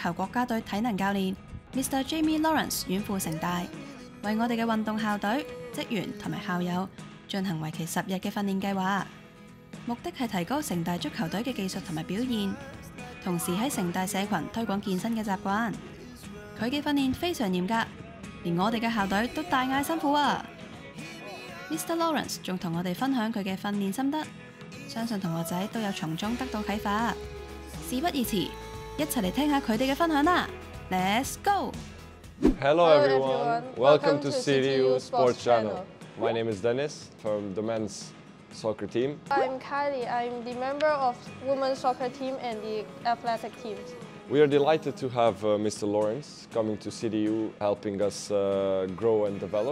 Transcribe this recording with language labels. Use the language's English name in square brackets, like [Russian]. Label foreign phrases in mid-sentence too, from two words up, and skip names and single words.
[Cantonese] 球國家隊體能教練Mr Jamie Lawrence 遠赴城大，為我哋嘅運動校隊、職員同埋校友進行為期10日嘅訓練計劃，目的係提高城大足球隊嘅技術同埋表現，同時喺城大社群推廣健身嘅習慣。佢嘅訓練非常嚴格，連我哋嘅校隊都大嗌辛苦啊！Mr Lawrence 仲同我哋分享佢嘅訓練心得，相信同學仔都有從中得到啟發。事不宜遲，一齊嚟聽下佢哋嘅分享啦！ [English] Let's go! Hello everyone! Welcome to CityU Sports Channel. My name is Dennis from the men's soccer team. I'm Kylie. I'm the member of women's soccer team and the athletic teams. We are delighted to have Mr. Lawrence coming to CityU, helping us grow and develop.